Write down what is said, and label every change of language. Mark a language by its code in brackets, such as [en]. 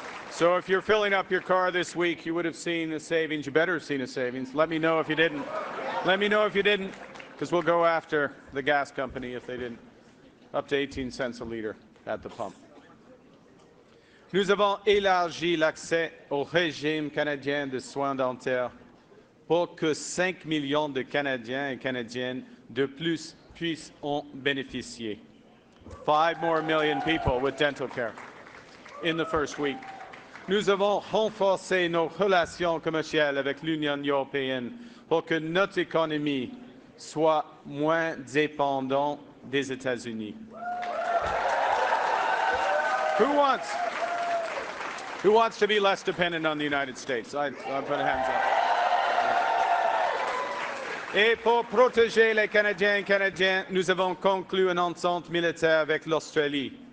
[en] So if you're filling up your car this week, you would have seen a savings. You better have seen a savings. Let me know if you didn't. Let me know if you didn't, because we'll go after the gas company if they didn't. Up to 18 cents a litre at the pump. [fr] Nous avons élargi l'accès au régime canadien de soins dentaires pour que 5 millions de Canadiens et Canadiennes de plus puissent en bénéficier. [en] 5 more million people with dental care in the first week. [fr] Nous avons renforcé nos relations commerciales avec l'Union européenne pour que notre économie soit moins dépendante des États-Unis. [en] Who wants to be less dependent on the United States? I put hands up. [fr] Et pour protéger les Canadiens et Canadiennes, nous avons conclu une entente militaire avec l'Australie.